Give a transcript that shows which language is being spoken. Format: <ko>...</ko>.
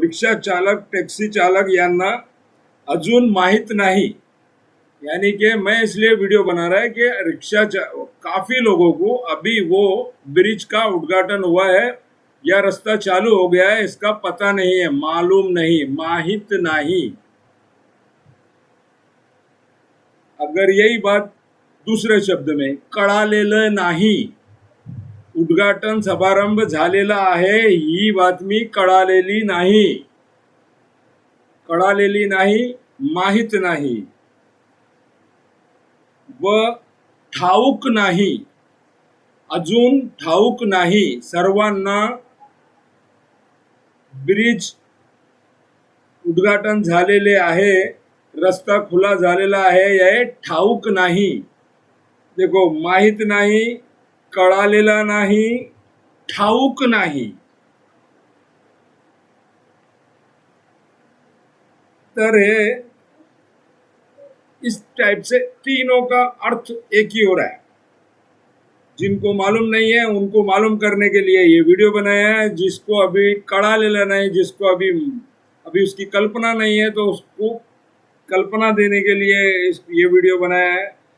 <mr>रिक्षा चालक टॅक्सी चालक यांना अजून माहित</mr> <hi>नहीं, यानी कि मैं इसलिए वीडियो बना रहा है कि काफी लोगों को अभी वो ब्रिज का उद्घाटन हुआ है या रास्ता चालू हो गया है, इसका पता नहीं है, मालूम नहीं, माहित नहीं. अगर यही बात दुसरे शब्द में</hi> <mr>कळालेलं नाही, उद्घाटन समारंभ झालेला आहे ही बातमी कळालेली नाही, माहित नाही व ठाऊक नाही, अजून ठाऊक नाही. सर्वांना ब्रिज उद्घाटन झालेले आहे, रस्ता खुला झालेला आहे, हे ठाऊक नाही.</mr> <hi>देखो,</hi> <mr>माहित नाही, कळालेला नाही, ठाऊक नाही. तर हे</mr> <hi>इस टाइप से तीनों का अर्थ एक ही हो रहा है. जिनको मालूम नहीं है उनको मालूम करने के लिए ये वीडियो बनाया है. जिसको अभी कळालेला नहीं, जिसको अभी उसकी कल्पना नहीं है, तो उसको कल्पना देने के लिए ये वीडियो बनाया है.</hi>